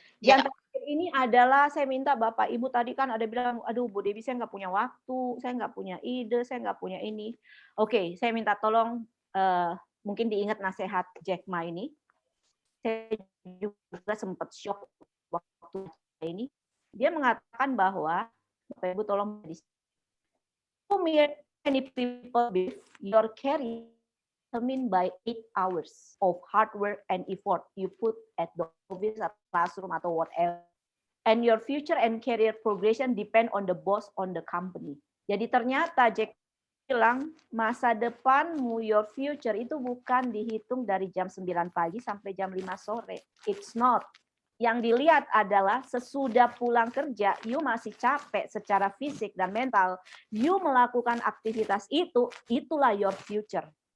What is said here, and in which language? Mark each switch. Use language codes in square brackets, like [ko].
[id] Yang terakhir ini adalah saya minta Bapak Ibu tadi kan ada bilang, aduh Bu Dewi saya nggak punya waktu, saya nggak punya ide, saya nggak punya ini. Oke, saya minta tolong mungkin diingat nasihat Jack Ma ini. Saya juga sempat shock waktu ini. Dia mengatakan bahwa Bapak Ibu tolong [en] many people believe your career determined by 8 hours of hard work and effort you put at the office, at classroom, atau whatever. And your future and career progression depend on the boss, on the company. [id] Jadi ternyata Jack bilang masa depanmu, [en] your future [id] itu bukan dihitung dari jam 9 pagi sampai jam 5 sore. [en] It's not. [id] Yang dilihat adalah sesudah pulang kerja, you masih capek secara fisik dan mental, you melakukan aktivitas itu, itulah [en] your future.